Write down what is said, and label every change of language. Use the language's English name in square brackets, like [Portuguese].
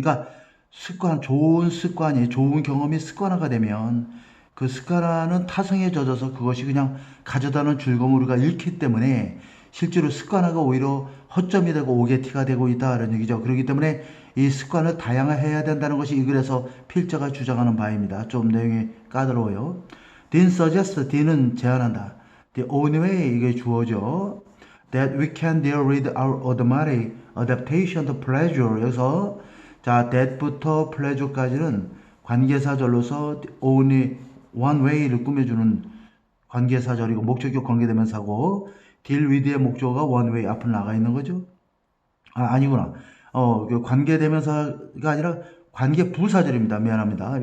[Korean] 그러니까 좋은 경험이 습관화가 되면 그 습관화는 타성에 젖어서 그것이 그냥 가져다는 즐거움을 우리가 잃기 때문에 실제로 습관화가 오히려 허점이 되고 오게티가 되고 있다는 얘기죠. 그렇기 때문에 이 습관을 다양화해야 된다는 것이 이 글에서 필자가 주장하는 바입니다. 좀 내용이 까다로워요. [English] Dean suggests, [Korean] Dean은 제안한다. [English] The only way, [Korean] 이게 주어죠. [English] That we can deal with our automatic adaptation to pleasure. [Korean] 여기서 자, that부터 pleasure까지는 관계사절로서 only one way를 꾸며주는 관계사절이고 목적격 관계대명사고, deal with의 목적어가 one way 앞으로 나가 있는 거죠. 아니구나. 그 관계대명사가 아니라 관계부사절입니다. 미안합니다.